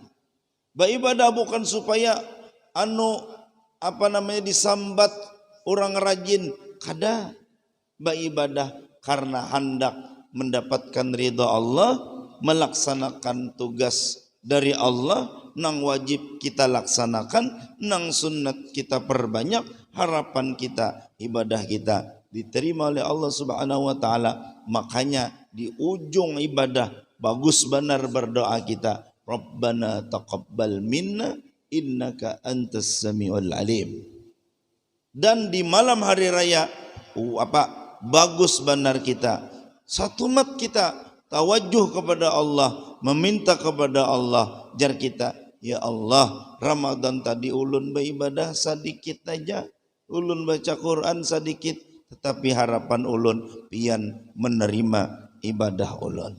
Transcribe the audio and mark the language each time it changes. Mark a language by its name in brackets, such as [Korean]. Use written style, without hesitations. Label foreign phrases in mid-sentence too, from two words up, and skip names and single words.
[Banjar] Beribadah bukan supaya disambat orang rajin. Kada. Beribadah karena hendak mendapatkan ridha Allah, melaksanakan tugas dari Allah, nang wajib kita laksanakan, nang sunnat kita perbanyak, harapan kita, ibadah kita diterima oleh Allah [Arabic] Subhanahu wa taala. [Banjar] Makanya di ujung ibadah bagus benar berdoa kita, [Arabic] Rabbana taqabbal minna innaka antas samiul alim. [Banjar] Dan di malam hari raya bagus benar kita, satu mat kita tawajuh kepada Allah, meminta kepada Allah, jar kita, ya Allah, Ramadan tadi ulun beribadah sedikit aja, ulun baca Quran sedikit, tetapi harapan ulun pian menerima ibadah ulun.